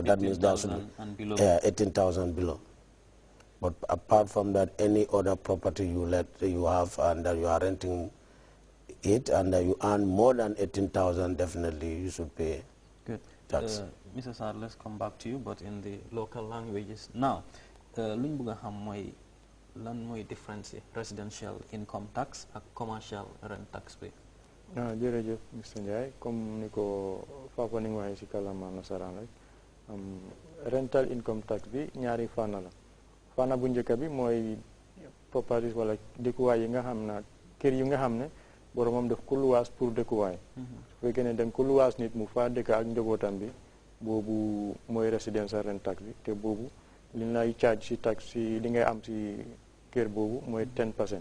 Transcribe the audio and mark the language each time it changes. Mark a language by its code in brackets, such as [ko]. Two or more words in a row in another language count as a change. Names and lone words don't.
[en] That means that should be 18,000 below. But apart from that, any other property you have and that you are renting it and you earn more than 18,000, definitely you should pay tax. Mr. Sar, let's come back to you, but in the local languages. Now, [wo] luñ bëgg xam mooy lan mooy difference [en] residential income tax [wo] ak [en] commercial rent tax [wo] bi. Jërëjëf Mr. Ndiaye, comme ni ko Papa ni waxee ci kàllaama nasaraan rek, [en] rental income tax [wo] bi ñaari fànn la. Fànn bu njëkk bi mooy properties wala dëkkuwaay yi nga xam ne kër yi nga xam ne boromam daf ko luwaas pour dëkkuwaay. Su fekkee ne da nga ko luwaas nit mu faa dëkk ak njabootam bi, boobu mooy [en] residential rent tax [wo] bi te boobu li lay charge si tax si li ngay am si kër boobu mooy 10%.